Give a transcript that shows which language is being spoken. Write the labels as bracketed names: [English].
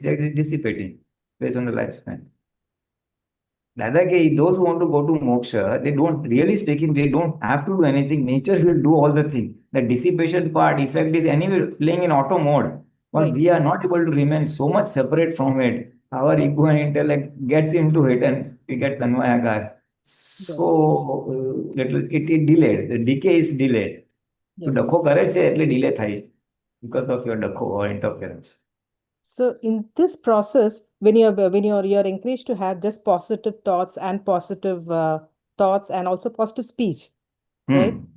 [English] It's dissipating based on the lifespan. Dada ke, those who want to go to moksha, they don't, really speaking, they don't have to do anything. Nature will do all the thing. The dissipation part, effect is anyway playing in auto mode. But Right. we are not able to remain so much separate from it. Our ego and intellect gets into it and we get tanvayakar. So it delayed. The decay is delayed. So Yes. [Gujarati] ડખો કરે છે એટલે delay થાય છે [English] because of your [Gujarati] ડખો [English] or interference. So in this process, when you're encouraged to have just positive thoughts and positive thoughts and also positive speech, right?